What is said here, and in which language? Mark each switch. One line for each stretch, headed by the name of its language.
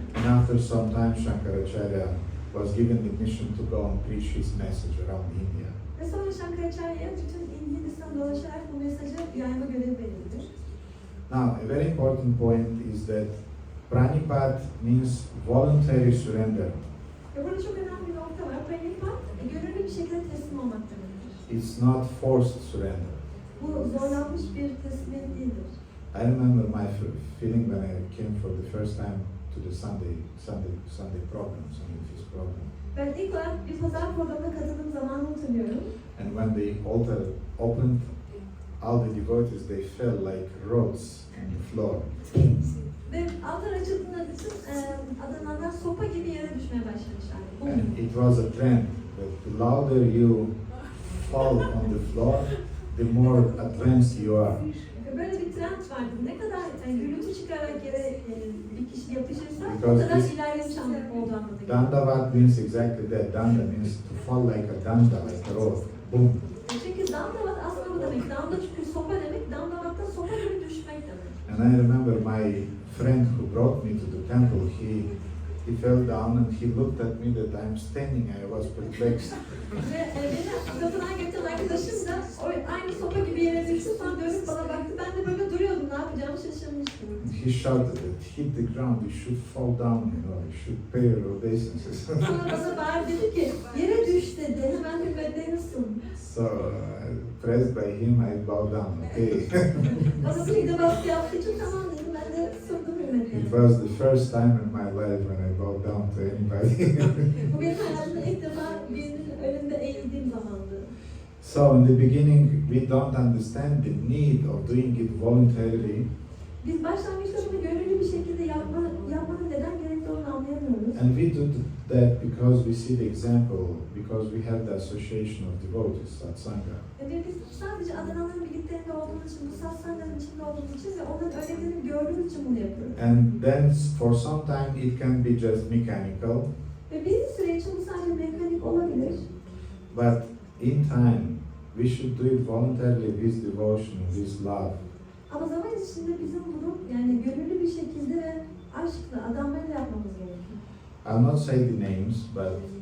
English: And after some time, Shankaracharya was given the mission to go and preach his message around India.
Turkish: Ve sonra Şankaracharya bütün Hindistan'da dolaşarak bu mesajı yayma görevi verildi.
English: Now, a very important point is that Pranipat means voluntary surrender.
Turkish: Ve burada çok önemli bir nokta var. Pranipat, gönüllü bir şekilde teslim olmak demektir.
English: It's not forced surrender.
Turkish: Bu zorlanmış bir teslimiyet değildir.
English: I remember my feeling when I came for the first time to the Sunday program, Sunday Feast program.
Turkish: Ben ilk olarak bir pazar programına katıldığım zamanı hatırlıyorum.
English: And when the altar opened, all the devotees, they fell like rods on the floor.
Turkish: Ve altar açıldığında bütün adananlar sopa gibi yere düşmeye başlamışlar.
English: And it was a trend that the louder you fall on the floor, the more advanced you are.
Turkish: Ve böyle bir trend vardı. Ne kadar gürültü çıkarak yere bir kişi yapışırsa o
English: Because
Turkish: kadar
English: this
Turkish: ilerlemiş olduğu anlamına
English: Dandavat means exactly that. Danda means to fall like a danda, like a rod. Boom.
Turkish: Çünkü dandavat aslında bu demek. Danda çünkü sopa demek. Dandavat da sopa gibi düşmek demek.
English: And I remember my friend who brought me to the temple, he fell down and he looked at me that I'm standing. I was perplexed.
Turkish: Ve beni tapınağa getiren arkadaşım da aynı sopa gibi yere düştü. Sonra dönüp bana baktı. Ben de böyle duruyordum. Ne yapacağımı şaşırmıştım.
English: He shouted that hit the ground, you should fall down, you should pay your obeisances.
Turkish: Sonra bana bağırdı dedi ki yere düş dedi. Hemen hürmetlenirsin.
English: So, pressed by him, I bowed down. Okay.
Turkish: Bana bir de baskı yaptığı için tamam dedim. Ben de sordum hürmetlenirsin.
English: It was the first time in my life when I bowed down to anybody.
Turkish: Bu benim hayatımda ilk defa birinin önünde eğildiğim zamandı.
English: So in the beginning, we don't understand the need of doing it voluntarily,
Turkish: Biz başlangıçta bunu gönüllü bir şekilde yapmanın neden gerekli olduğunu anlayamıyoruz.
English: and we do that because we see the example, because we have the association of devotees, satsanga.
Turkish: Ve biz sadece Adana'nın birliklerinde olduğumuz için, bu satsanga'nın içinde olduğumuz için ve onların öğretilerini gördüğümüz için bunu yapıyoruz.
English: And then for some time it can be just mechanical,
Turkish: Ve bir süre için bu sadece mekanik olabilir.
English: but in time we should do it voluntarily with devotion, with love.
Turkish: Ama zaman içinde bizim bunu yani gönüllü bir şekilde ve aşkla, adanmayla yapmamız gerekiyor.
English: I'll not say the names, but